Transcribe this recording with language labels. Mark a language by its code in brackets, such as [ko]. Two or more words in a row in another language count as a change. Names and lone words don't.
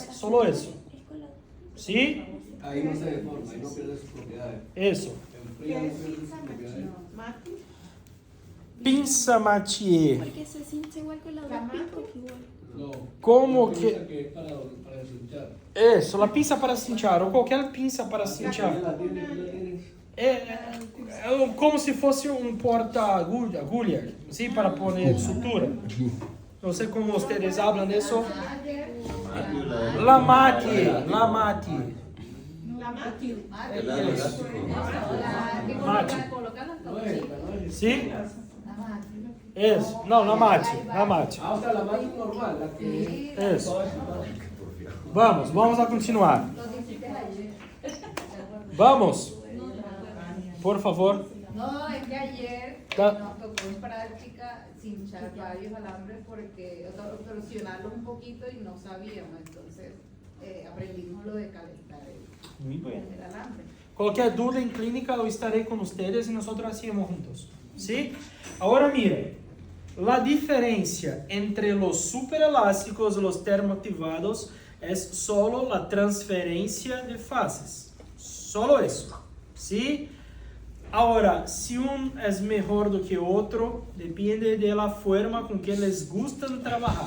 [es] Solo eso. ¿Sí? Ahí no se deforma, ahí no pierde sus propiedades. Eso. El frío no pierde sus propiedades. [pt] Pinça Mathieu. [es] Porque se cincha igual con la otra pico, igual. No. Como Una que... pinza que es para deshinchar. Eso, la pinza para cinchar, [pt] ou qualquer pinça [es] para cinchar. ¿La tienes? [pt] É como se fosse um porta-agulha, sim, para pôr sutura. Não sei como vocês falam isso. Lamate. [es] La mati. Mate. No es esta, no es [pt] Sim? [es] esta. [pt] Isso. Não, lamate. [es] Ah, o sea, la mati normal, la que... Isso. Vamos a continuar. Vamos. Por favor. No, es que ayer Ta- nos tocó en práctica cinchar varios alambres porque torsionarlos un poquito y no sabíamos, entonces aprendimos lo de calentar [pt] Muito bem. [es] el alambre. [pt] Qualquer dúvida em clínica, eu estarei com vocês e nós hacemos juntos. [es] ¿Sí? [pt] Agora mira, a diferença entre os superelásticos e os termoativados é solo a transferência de fases. Solo isso. ¿Sí? Agora, se um é melhor do que outro, depende da forma com que eles gostam de trabalhar.